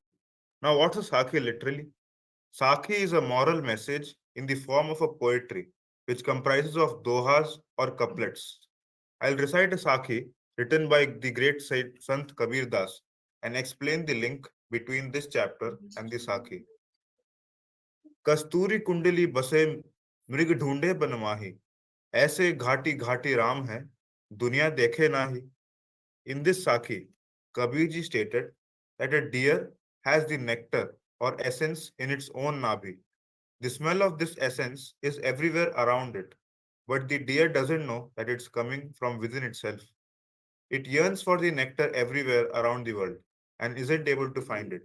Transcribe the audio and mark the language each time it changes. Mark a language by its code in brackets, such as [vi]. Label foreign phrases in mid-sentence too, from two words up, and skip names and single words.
[en] Now, what's a Sakhi literally? Sakhi is a moral message in the form of a poetry, which comprises of dohas or couplets. I'll recite a Sakhi written by the great Sant Kabir Das and explain the link between this chapter and the Sakhi. [hi] कस्तूरी कुंडली बसे मृग ढूंढे बनमाही ऐसे घाटी घाटी राम है दुनिया देखे नाही. [en] In this Sakhi, Kabirji stated that a deer has the nectar or essence in its own nabi. The smell of this essence is everywhere around it, but the deer doesn't know that it's coming from within itself. It yearns for the nectar everywhere around the world and isn't able to find it.